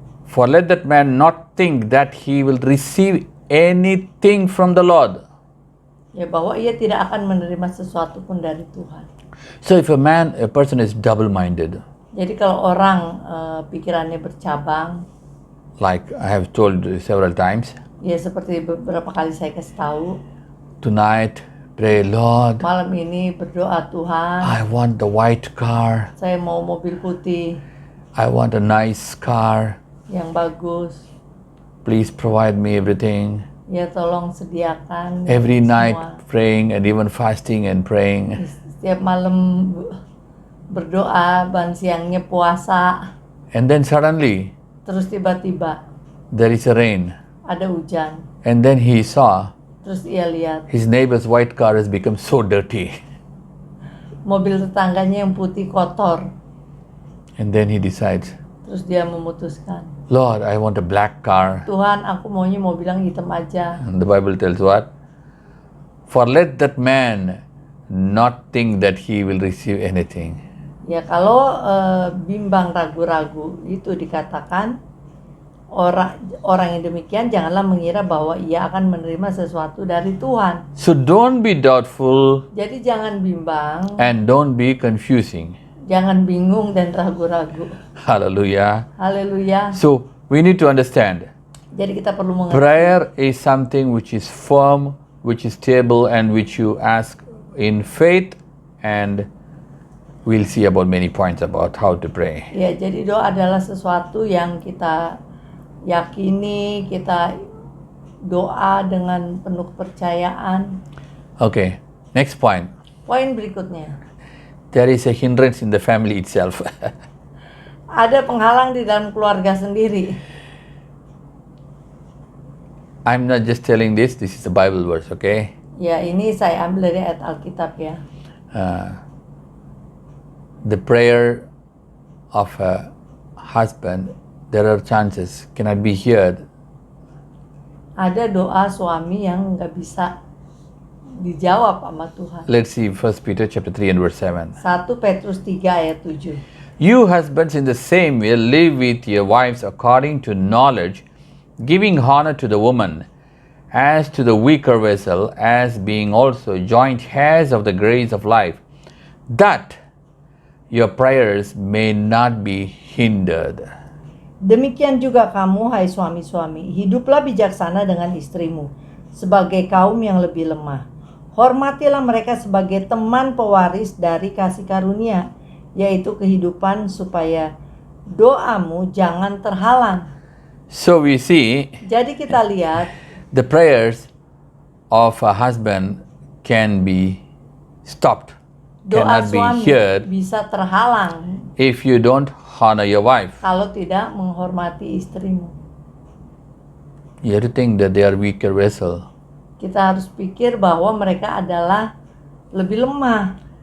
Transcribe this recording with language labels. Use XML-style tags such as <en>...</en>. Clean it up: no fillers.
<en>For let that man not think that he will receive anything from the Lord.</en> <id>ya bahwa ia tidak akan menerima sesuatu pun dari Tuhan.</id> <en>So if a person is double-minded,</en> <id>Jadi kalau orang pikirannya bercabang,</id> <en>like I have told several times,</en> <id>ya seperti beberapa kali saya kasih tahu,</id> <en>tonight pray, Lord,</en> <id>malam ini berdoa, Tuhan,</id> <en>I want the white car,</en> <id>saya mau mobil putih</id> <en>I want a nice car,</en> <id>yang bagus.</id> <en>please provide me everything.</en> <id>Ya tolong sediakan</id> <en>Every</en> <id>semua.</id> <en>night praying and even fasting and praying.</en> <id>Setiap malam berdoa, ban siangnya puasa.</id> <en>And then suddenly</en> <id>Terus tiba-tiba</id> <en>there is a rain.</en> <id>ada hujan.</id> <en>And then he saw</en> <id>Terus ia lihat</id> <en>his neighbor's white car has become so dirty.</en> <id>mobil tetangganya yang putih kotor.</id> <en>And then he decides,</en> <id>Terus dia memutuskan,</id> <en>Lord, I want a black car.</en> <id>Tuhan, aku maunya mobil yang hitam aja.</id> <en>And the Bible tells what? For let that man not think that he will receive anything.</en> <id>Ya kalau bimbang, ragu-ragu, itu dikatakan orang yang demikian janganlah mengira bahwa ia akan menerima sesuatu dari Tuhan.</id> <en>So don't be doubtful</en> <id>Jadi jangan bimbang,</id> <en>and don't be confusing.</en> <id>jangan bingung dan ragu-ragu.</id> <en>Hallelujah.</en> <id>Haleluya.</id> <en>So we need to understand,</en> <id>Jadi kita perlu mengerti.</id> <en>prayer is something which is firm, which is stable, and which you ask in faith, and we'll see about many points about how to pray.</en> <id>Ya, jadi doa adalah sesuatu yang kita yakini, kita doa dengan penuh kepercayaan.</id> <en>Okay, next point.</en> <id>Poin berikutnya.</id> <en>There is a hindrance in the family itself.</en> <id>Ada penghalang di dalam keluarga sendiri.</id> <en>I'm not just telling this is a Bible verse, okay?</en> <id>Ya, ini saya ambil dari ayat Alkitab ya.</id> <en>The prayer of a husband, there are chances, cannot be heard.</en> <id>Ada doa suami yang nggak bisa dijawab sama Tuhan.</id> <en>Let's see 1 Peter chapter 3 and verse 7.</en> <id>1 Petrus 3 ayat 7.</id> <en>You husbands in the same way live with your wives according to knowledge, giving honor to the woman as to the weaker vessel, as being also joint heirs of the grace of life, that your prayers may not be hindered.</en> <id>Demikian juga kamu, hai suami-suami, hiduplah bijaksana dengan istrimu, sebagai kaum yang lebih lemah. Hormatilah mereka sebagai teman pewaris dari kasih karunia, yaitu kehidupan, supaya doamu jangan terhalang.</id> <en>So we see</en> <id>Jadi kita lihat</id> <en>the prayers of a husband can be stopped,</en> <id>doa</id> <en>cannot be</en> <id>suami</id> <en>heard</en> <id>bisa terhalang</id> <en>if you don't honor your wife.</en> <id>kalau tidak menghormati istrimu.</id> <en>You have to think that they are weaker vessel.</en> <id>Kita harus pikir bahwa mereka adalah lebih lemah.</id>